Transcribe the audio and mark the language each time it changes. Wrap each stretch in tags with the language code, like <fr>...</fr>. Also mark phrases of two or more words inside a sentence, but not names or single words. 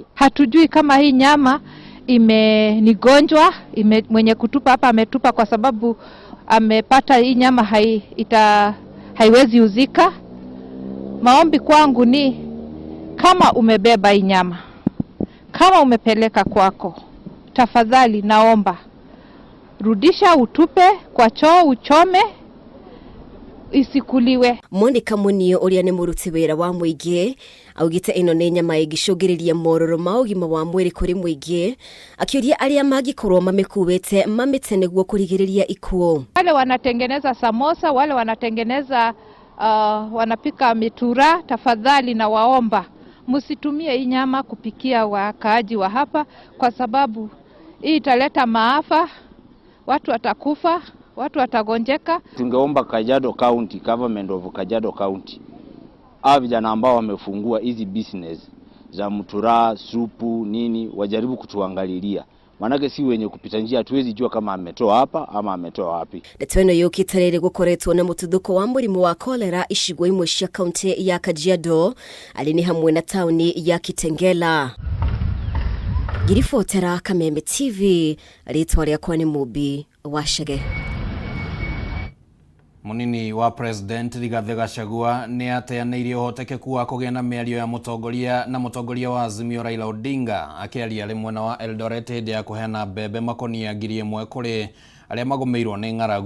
<sw>Hatujui kama hii nyama ni gonjwa, mwenye kutupa hapa ametupa kwa sababu amepata hii nyama haiwezi uzika. Maombi kwangu ni kama umebeba hii nyama, kama umepeleka kwako, tafadhali naomba rudisha, utupe kwa choo, uchome, isikuliwe.</sw> <ki>Monica Munio uria ni muruti wira wa muingi augite ino ni nyama igicungiriria mororo ma ugima wa mwiri kuri muingi, akiuria aria magikorwo mamikuwete mamite niguo kurigiriria ikuo.</ki> <sw>Wale wanatengeneza samosa, wale wanatengeneza wanapika mitura, tafadhali na waomba msitumie hii nyama kupikia wakaaji wa hapa, kwa sababu hii italeta maafa, watu watakufa, watu watagonjeka. Tungeomba Kajiado County,</sw> <en>government of Kajiado County,</en> <sw>vijana ambao wamefungua hizi business za mutura, supu, nini, wajaribu kutuangalilia. Manake si wenye kupita njia, hatuwezi jua kama ametoa hapa ama ametoa wapi.</sw> <ki>Ndeto ino yukitarire gukoretwo na mututhuko wa murimu wa kolera icigo imwe cia kaunti ya Kajiado ari ni hamwe na tauni ya Kitengela. Girifotera Kameme TV, ritwa riakwa ni Mubi Washege. Munini wa President Rigathi Gachagua ni ateanĩirie ũhotekeku wa kũgĩa na mĩario ya mũtongoria wa Azimio Raila Odinga akĩaria arĩ mwena wa Eldoret hĩndĩ ya kũheana mbembe makonia 1,000 kũrĩ arĩa magũmĩirwo nĩ ng'aragu.</ki>